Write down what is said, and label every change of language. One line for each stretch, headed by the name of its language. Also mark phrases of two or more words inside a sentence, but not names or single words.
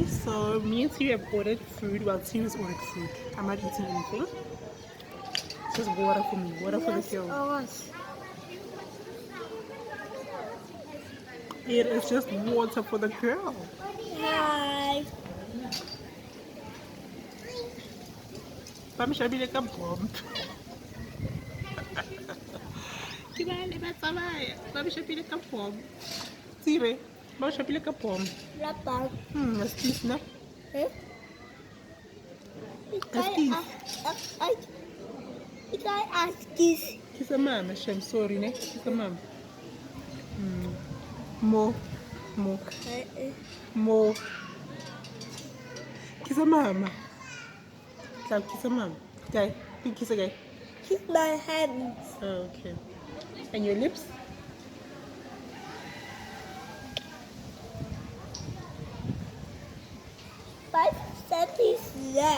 English: So me and Terry have ordered food. Well, Terry's ordered food. I'm not eating anything. It's just water for me. Water for the Yes. girl. Oh gosh. It is just water for the girl. Hi.
Southern Sotho: Ba mshabile ka bomb. Ke ba le ba tsamaya. Ba mshabile ka bomb. Tsire, ba mshabile ka bomb. Lapang.
English: That's peace, no? Eh? Can I ask this? Kiss a mama, Shem. Sorry, ne? Kiss a mama. Mo. Mo. Mo. Kiss a mama. Kiss a mama. Guy. You kiss a guy. Kiss my hands. Oh, okay. And your lips? My set is there.